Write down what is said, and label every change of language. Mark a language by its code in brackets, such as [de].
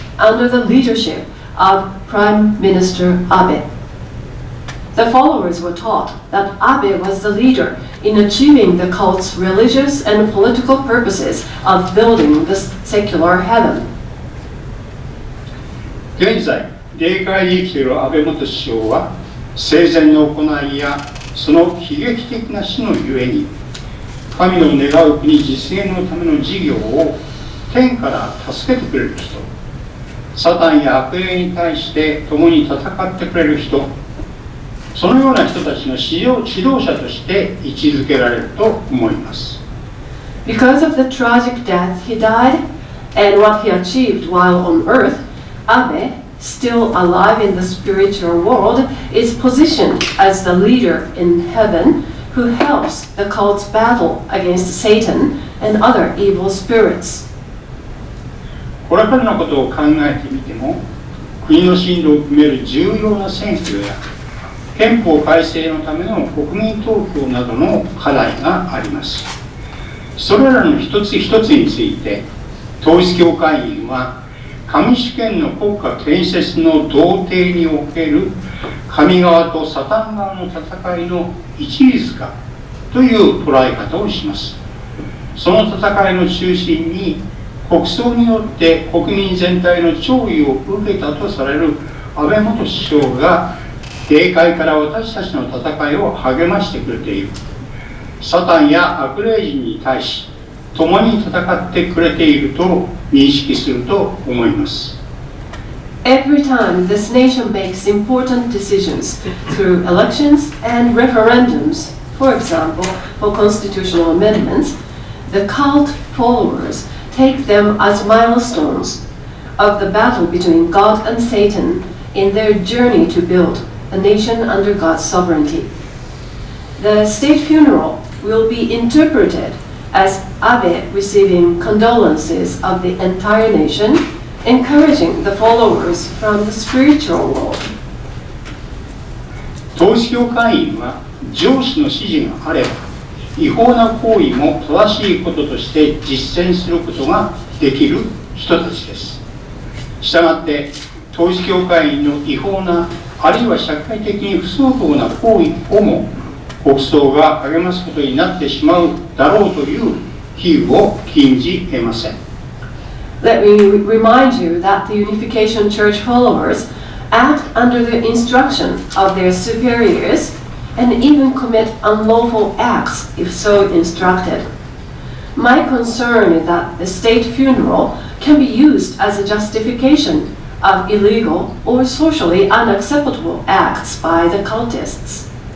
[en] under the leadership of Prime Minister Abe. The followers were taught that Abe was the leader in achieving the cult's religious and political purposes of building the secular heaven. [ja] 現在、霊界に生きている安倍元首相は、生前の行いやその悲劇的な死のゆえに、神の願う国実現のための事業を天から助けてくれる人、サタンや悪霊に対して共に戦ってくれる人、そのような人たちの指導者として位置づけられると思います。 [en] Because of the tragic death he died and what he achieved while on earth, Abe, still alive in the spiritual world, is positioned as the leader in heaven who helps the cult's battle against Satan and other evil spirits. [ja] これからのことを考えてみても、国の進路を決める重要な選挙や憲法改正のための国民投票などの課題があります。それらの一つ一つについて、統一教会員は神主権の国家建設の道程における神側とサタン側の戦いの一律化という捉え方をします。その戦いの中心に国葬によって国民全体の弔意を受けたとされる安倍元首相が霊界から私たちの戦いを励ましてくれている。サタンや悪霊人に対し共に戦ってくれていると認識すると思います。 [en] Every time this nation makes important decisions through elections and referendums, for example, for constitutional amendments, the cult followers take them as milestones of the battle between God and Satan in their journey to build a nation under God's sovereignty. The state funeral will be interpreted as Abe receiving condolences of the entire nation, encouraging the followers from the spiritual world. [ja] 統一教会員は上司の指示があれば違法な行為も正しいこととして実践することができる人たちです。したがって統一教会員の違法なあるいは社会的に不相当な行為をも国葬が励ますことになってしまうだろうという比喩を禁じ得ません。 [en] Let me remind you that the Unification Church followers act under the instruction of their superiors and even commit unlawful acts if so instructed. My concern is that the state funeral can be used as a justification of illegal or socially unacceptable acts by the cultists.